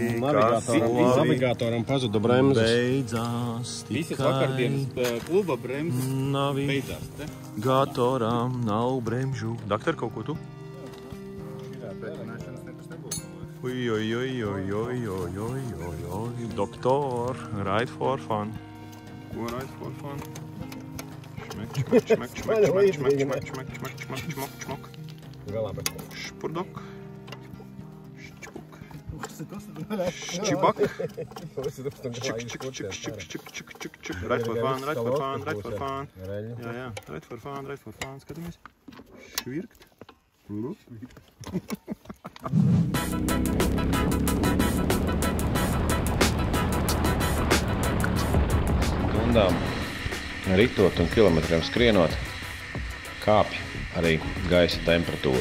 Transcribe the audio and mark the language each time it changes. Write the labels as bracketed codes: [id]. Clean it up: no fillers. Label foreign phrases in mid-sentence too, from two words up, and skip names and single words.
[lv] Navigātoram pazuda bremzes. Beidzās tikai. Visas vakardienas kluba bremzes beidzās. Gatoram nav bremžu. Doktor, kaut ko tu? Oi. Doktor, [en] ride for fun. Ko ride for fun? Šmek. [lv] Galā bet. Špurdok. Šķpuk. Šķibak. Čik. [en] Ride for fun. Jā, ride for fun. [lv] Skatāmies. Švirkt. Stundām ritot un kilometriem skrienot, kāpj arī gaisa temperatūra.